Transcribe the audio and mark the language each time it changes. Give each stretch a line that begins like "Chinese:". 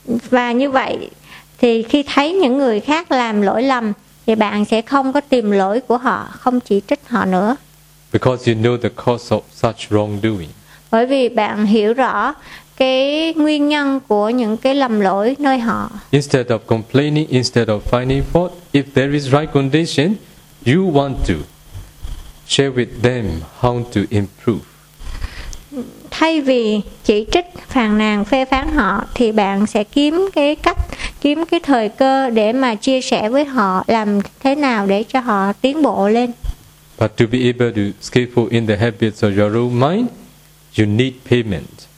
Vietnamese: Và như vậy thì khi thấy những người khác làm lỗi lầm thì bạn sẽ không có tìm lỗi của họ, không chỉ trích họ nữa.
English: Because you know the cause of such wrongdoing.
Vietnamese: Bởi vì bạn hiểu rõ cái nguyên nhân của những cái lầm lỗi nơi họ.
English: Instead of complaining, instead of finding fault, if there is right condition, you want to share with them how to improve.
Vietnamese: Thay vì chỉ trích, phàn nàn, phê phán họ, thì bạn sẽ kiếm cái cách, kiếm cái thời cơ để mà chia sẻ với họ làm thế nào để cho họ tiến bộ lên.
English: But to be able to skillful in the habits of your own mind, you need payment.